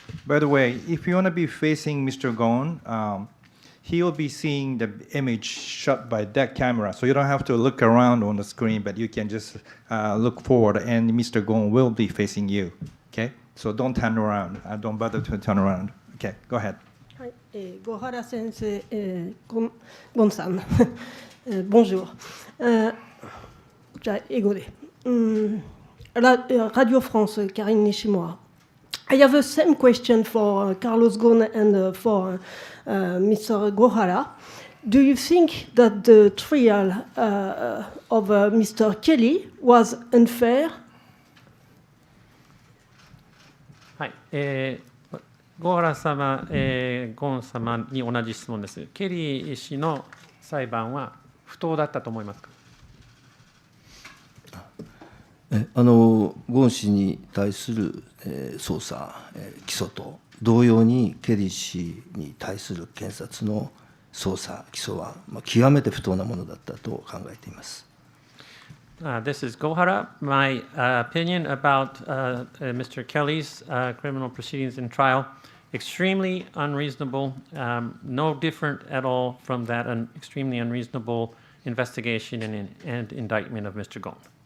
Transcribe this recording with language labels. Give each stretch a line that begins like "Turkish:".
English: By the way, if you want to be facing Mr. Ghosn, he will be seeing the image shot by that camera, so you don't have to look around on the screen, but you can just look forward, and Mr. Ghosn will be facing you. Okay, so don't turn around. Don't bother to turn around. Okay, go ahead.
Japanese: はい、Gohara 先生、ゴンさん、Bonjour. じゃあ英語で。Radio France, Karine Nishimura.
English: I have the same question for Carlos Ghosn and for Mr. Gohara. Do you think that the trial of Mr. Kelly was unfair?
Japanese: はい、ゴーハラ様、ゴン様に同じ質問です。ケリー氏の裁判は不当だったと思いますか？ゴーン氏に対する捜査、起訴と同様にケリー氏に対する検察の捜査、起訴は極めて不当なものだったと考えています。
English: This is Gohara. My opinion about Mr. Kelly's criminal proceedings and trial, extremely unreasonable, no different at all from that an extremely unreasonable investigation and indictment of Mr. Ghosn.